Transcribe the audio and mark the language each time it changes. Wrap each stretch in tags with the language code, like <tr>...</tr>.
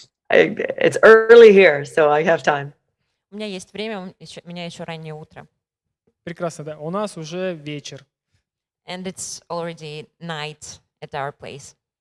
<en>It's early here, so I have time.</en> <ru>У меня есть время, у меня еще раннее утро. Прекрасно, да. У нас уже вечер.</ru> <en>And it's already night at our place.</en>